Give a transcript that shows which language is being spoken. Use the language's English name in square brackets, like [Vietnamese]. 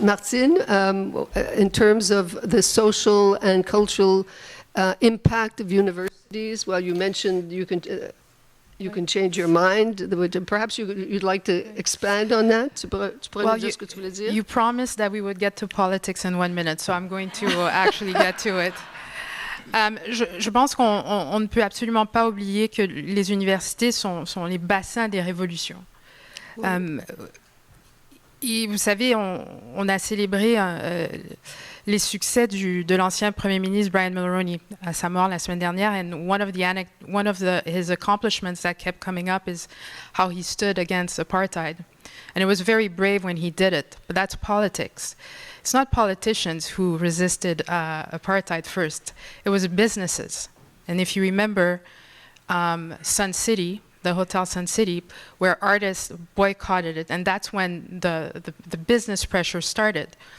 [English] Martine, in terms of the social and cultural impact of universities, well, you mentioned you can change your mind. Perhaps you'd like to expand on that? You promised that we would get to politics in 1 minute, so I'm going to actually get to it. [French] Je pense qu'on ne peut absolument pas oublier que les universités sont les bassins des révolutions. Et vous savez, on a célébré les succès de l'ancien Premier ministre Brian Mulroney à sa mort la semaine dernière. [English] And one of his accomplishments that kept coming up is how he stood against apartheid. And it was very brave when he did it, but that's politics. It's not politicians who resisted apartheid first. It was businesses. And if you remember Sun City, the Hotel Sun City, where artists boycotted it, and that's when the business pressure started.